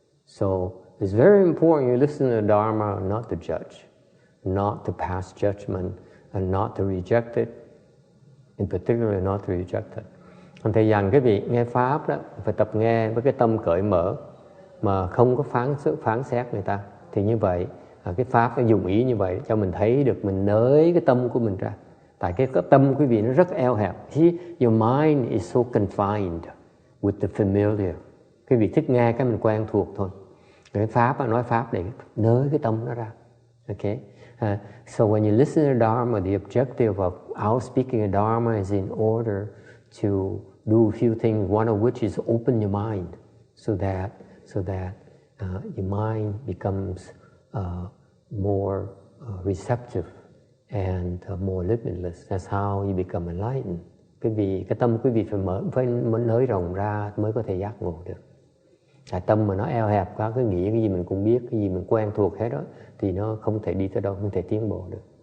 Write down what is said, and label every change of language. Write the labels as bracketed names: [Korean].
[English] So it's very important you listen to the Dharma, not to judge, not to pass judgment, and not to reject it. In particular, not to reject it. [Vietnamese] Còn thầy dặn quý vị nghe pháp đó, phải tập nghe với cái tâm cởi mở, mà không có phán xét người ta. Thì như vậy, cái pháp nó dùng ý như vậy cho mình thấy được, mình nới cái tâm của mình ra. Tại cái tâm quý vị nó rất eo hẹp. [English] Your mind is so confined with the familiar. [Vietnamese] Quý vị thích nghe cái mình quen thuộc thôi. Cái pháp, nói pháp để nới cái tâm nó ra. [English] Okay? So when you listen to Dharma, the objective of our speaking of Dharma is in order to do a few things, one of which is open your mind so that your mind becomes more receptive and more limitless. That's how you become enlightened. [Vietnamese] Cái tâm quý vị phải nới rộng ra mới có thể giác ngộ được. Tại tâm mà nó eo hẹp quá, cứ nghĩ cái gì mình cũng biết, cái gì mình quen thuộc hết đó, thì nó không thể đi tới đâu, không thể tiến bộ được.